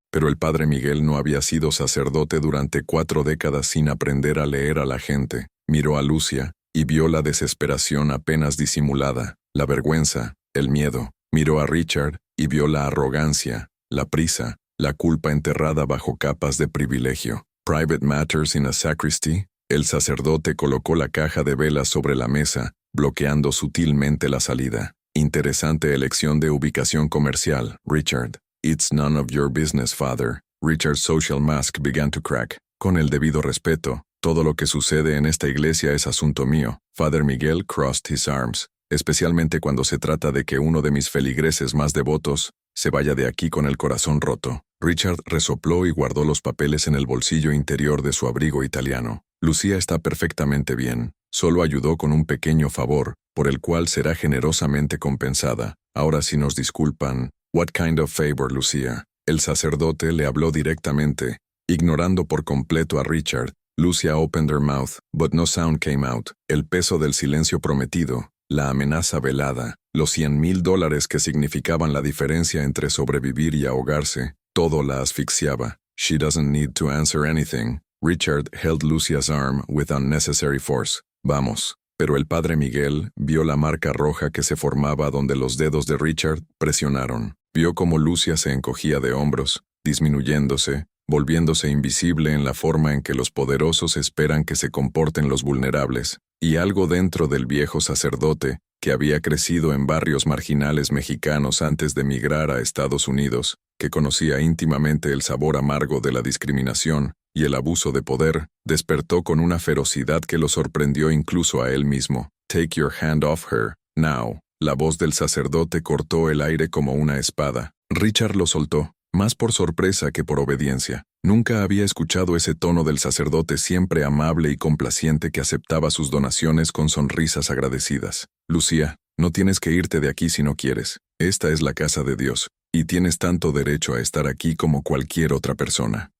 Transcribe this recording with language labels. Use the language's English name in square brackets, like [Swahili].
[Spanish] Pero el padre Miguel no había sido sacerdote durante 4 décadas sin aprender a leer a la gente. Miró a Lucia y vio la desesperación apenas disimulada, la vergüenza, el miedo. Miró a Richard y vio la arrogancia, la prisa, la culpa enterrada bajo capas de privilegio. [English] Private matters in a sacristy. [Spanish] El sacerdote colocó la caja de velas sobre la mesa, bloqueando sutilmente la salida. Interesante elección de ubicación comercial, Richard. [English] It's none of your business, father. Richard's social mask began to crack. [Spanish] Con el debido respeto, todo lo que sucede en esta iglesia es asunto mío. [English] Father Miguel crossed his arms, [Spanish] especialmente cuando se trata de que uno de mis feligreses más devotos se vaya de aquí con el corazón roto. Richard resopló y guardó los papeles en el bolsillo interior de su abrigo italiano. Lucía está perfectamente bien. Solo ayudó con un pequeño favor, por el cual será generosamente compensada. Ahora si nos disculpan. [English] What kind of favor, [Spanish] Lucía? El sacerdote le habló directamente, ignorando por completo a Richard. [English] Lucia opened her mouth, but no sound came out. [Spanish] El peso del silencio prometido, la amenaza velada, los $100,000 que significaban la diferencia entre sobrevivir y ahogarse, todo la asfixiaba. [English] She doesn't need to answer anything. Richard held Lucia's arm with unnecessary force. [Spanish] Vamos. Pero el padre Miguel vio la marca roja que se formaba donde los dedos de Richard presionaron. Vio cómo Lucia se encogía de hombros, disminuyéndose, volviéndose invisible en la forma en que los poderosos esperan que se comporten los vulnerables, y algo dentro del viejo sacerdote, que había crecido en barrios marginales mexicanos antes de emigrar a Estados Unidos, que conocía íntimamente el sabor amargo de la discriminación, y el abuso de poder, despertó con una ferocidad que lo sorprendió incluso a él mismo. [English] Take your hand off her, now. [Spanish] La voz del sacerdote cortó el aire como una espada. Richard lo soltó, más por sorpresa que por obediencia. Nunca había escuchado ese tono del sacerdote siempre amable y complaciente que aceptaba sus donaciones con sonrisas agradecidas. Lucía, no tienes que irte de aquí si no quieres. Esta es la casa de Dios, y tienes tanto derecho a estar aquí como cualquier otra persona.